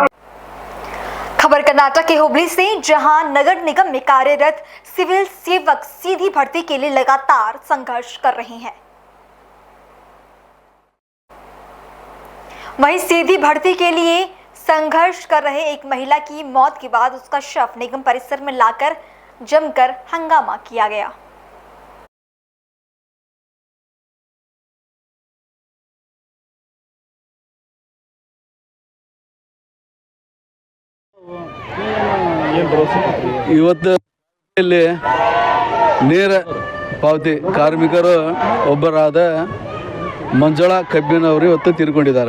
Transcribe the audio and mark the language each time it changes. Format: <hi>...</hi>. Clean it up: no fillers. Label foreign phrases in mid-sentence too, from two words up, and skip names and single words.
<hi>खबर कर्नाटक के हुबली से, जहां नगर निगम में कार्यरत सिविल सेवक सीधी भर्ती के लिए लगातार संघर्ष कर रहे हैं। वहीं सीधी भर्ती के लिए संघर्ष कर रहे एक महिला की मौत के बाद उसका शव निगम परिसर में लाकर जमकर हंगामा किया गया।</hi> <kn>ಇವತ್ತು ಇಲ್ಲಿ ನೇರ ಪಾವತಿ ಕಾರ್ಮಿಕರು ಒಬ್ಬರಾದ ಮಂಜುಳಾ ಕಬ್ಬಿನವರು ಇವತ್ತು ತೀರ್ಕೊಂಡಿದ್ದಾರೆ.</kn>